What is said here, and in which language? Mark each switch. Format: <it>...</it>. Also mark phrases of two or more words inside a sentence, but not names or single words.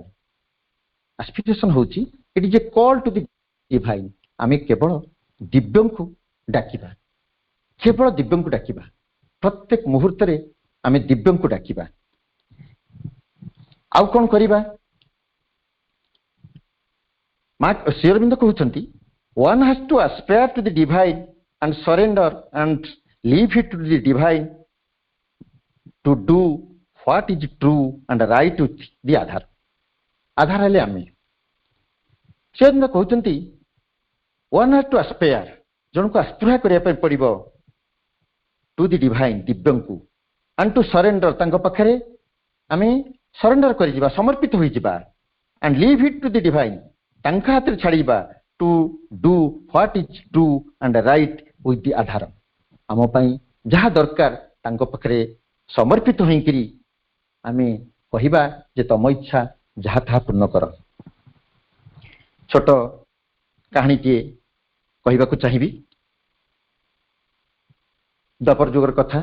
<en>ଆସ୍ପିରେସନ ହେଉଛି it is a call to the divine.</en> <or>ଆମେ କେବଳ ଦିବ୍ୟଙ୍କୁ ଡାକିବା, କେବଳ ଦିବ୍ୟଙ୍କୁ ଡାକିବା। ପ୍ରତ୍ୟେକ ମୁହୂର୍ତ୍ତରେ ଆମେ ଦିବ୍ୟଙ୍କୁ ଡାକିବା। ଆଉ କ'ଣ କରିବା? ମା ଶ୍ରୀ ଅରବିନ୍ଦ କହୁଛନ୍ତି,</or> <en>one has to aspire to the divine and surrender and leave it to the divine to do what is true and right with the ଆଧାର।</en> <or>ଆଧାର ହେଲେ ଆମେ। ଶ୍ରୀ ଅରବିନ୍ଦ କହୁଛନ୍ତି,</or> <en>one has to aspire,</en> <or>ଜଣକୁ ଆସ୍ପୃହା କରିବା ପାଇଁ ପଡ଼ିବ</or> <en>to the divine,</en> <or>ଦିବ୍ୟଙ୍କୁ,</or> <en>and to surrender,</en> <or>ତାଙ୍କ ପାଖରେ ଆମେ ସରେଣ୍ଡର କରିଯିବା, ସମର୍ପିତ ହୋଇଯିବା,</or> <en>and leave it to the divine,</en> <or>ତାଙ୍କ ହାତରେ ଛାଡ଼ିବା,</or> <en>to do what is true and right with the ଆଧାର।</en> <or>ଆମ ପାଇଁ ଯାହା ଦରକାର ତାଙ୍କ ପାଖରେ ସମର୍ପିତ ହୋଇକରି ଆମେ କହିବା ଯେ ତମ ଇଚ୍ଛା ଯାହା ତାହା ପୂର୍ଣ୍ଣ କର। ଛୋଟ କାହାଣୀଟିଏ କହିବାକୁ ଚାହିଁବି। ଦ୍ୱାପର ଯୁଗର କଥା।</or>